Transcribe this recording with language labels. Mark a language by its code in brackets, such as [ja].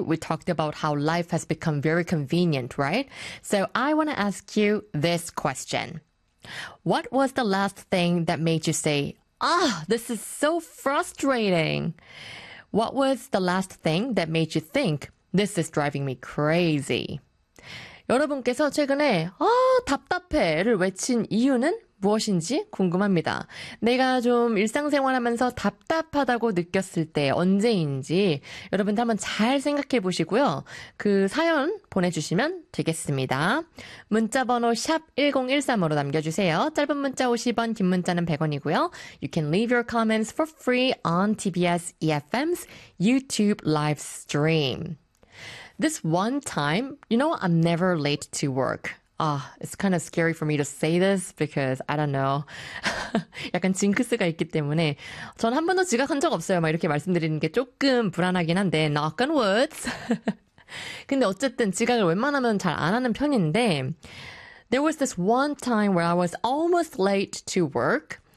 [en] We talked about how life has become very convenient, right? So I want to ask you this question. What was the last thing that made you say, ah, this is so frustrating? What was the last thing that made you think, this is driving me crazy? [ko] 여러분께서 최근에, 아, 답답해를 외친 이유는? 무엇인지 궁금합니다. 내가 좀 일상생활하면서 답답하다고 느꼈을 때 언제인지 여러분들 한번 잘 생각해 보시고요. 그 사연 보내주시면 되겠습니다. 문자번호 샵 1013으로 남겨주세요. 짧은 문자 50원, 긴 문자는 100원이고요. [en] You can leave your comments for free on TBS EFM's YouTube live stream. This one time, you know, I'm never late to work. It's kind of scary for me to say this because I don't know. [ko] 약간 징크스가 있기 때문에 전 한 번도 지각한 적 없어요. 막 이렇게 말씀드리는 게 조금 불안하긴 한데 [en] knock on wood. [ko] 근데 어쨌든 지각을 웬만하면 잘 안 하는 편인데 [en] there was this one time where I was almost late to work.